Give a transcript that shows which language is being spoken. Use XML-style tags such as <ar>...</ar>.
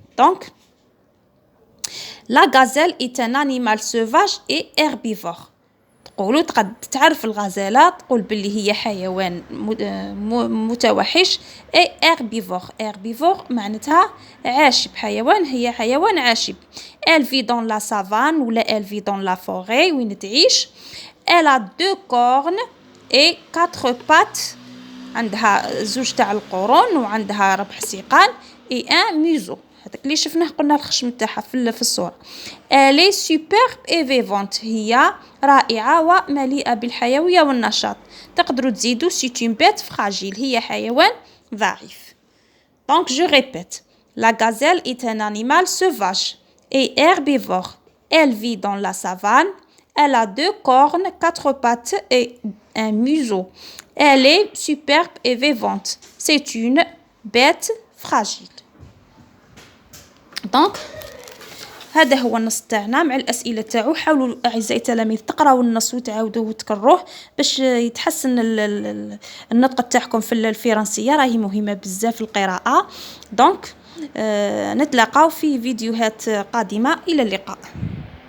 <fr>Donc la gazelle est un animal sauvage et herbivore.</fr> <ar>تقولوا تعرف الغزالة تقول باللي هي حيوان متوحش اي herbivore معناتها عاشب. هي حيوان عاشب.</ar> <fr>Elle vit dans la savane ولا elle vit dans la forêt</fr> <ar>وين تعيش.</ar> <fr>Elle a 2 cornes et 4 pattes.</fr> <ar>عندها 2 تاع القرون وعندها 4 سيقان et un museau. هذاك اللي شفناه قلنا الخشم تاعها في الصورة.</ar> <fr>Elle est superbe et vivante.</fr> <ar>هي رائعة ومليئة بالحيوية والنشاط. تقدروا تزيدوا</ar> <fr>c'est une bête fragile.</fr> <ar>هي حيوان ضعيف.</ar> <fr>Donc je répète. La gazelle est un animal sauvage et herbivore. Elle vit dans la savane. Elle a 2 cornes, 4 pattes et un museau. Elle est superbe et vivante. C'est une bête fragile.</fr> <ar>دونك هذا هو النص تاعنا مع الأسئلة تاعو. حاولوا أعزائي التلاميذ تقراو النص وتعاودوه وتكروه باش يتحسن النطق تاعكم في الفرنسية. راهي مهمة بزاف القراءة. دونك نتلاقاو في فيديوهات قادمة. إلى اللقاء.</ar>